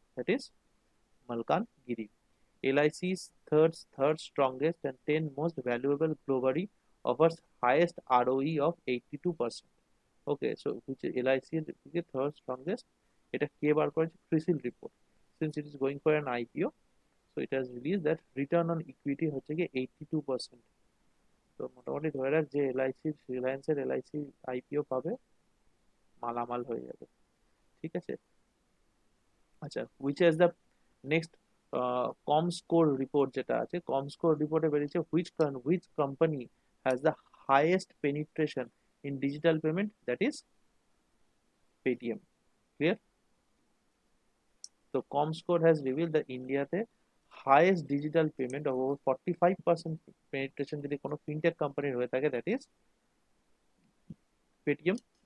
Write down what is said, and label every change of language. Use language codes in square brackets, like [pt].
[en] That is Malkangiri. LIC's third strongest and 10 most valuable globally offers highest ROE of 82%. [bn] Okay, so which LIC এর থেকে third strongest, এটা কে বার করেছে? CRISIL report. [en] since it is going for an IPO, so it has release that return on equity [bn] হচ্ছে কি [en] 82%। [bn] তো মোটামুটি ধরে রাখ যে এলআইসি, রিলায়েন্সের এলআইসি আইপিও পাবে, মালামাল হয়ে যাবে, ঠিক আছে। [en] আচ্ছা, which has the next Comscore report [bn] যেটা আছে, [en] Comscore রিপোর্টে বেরিয়েছে which company has the highest penetration in digital payment? That is Paytm. Clear? So Comscore has revealed that India-তে highest digital payment of over 45% penetration [bn] যদি কোনো fintech কোম্পানির হয়ে থাকে, [en] that is Paytm.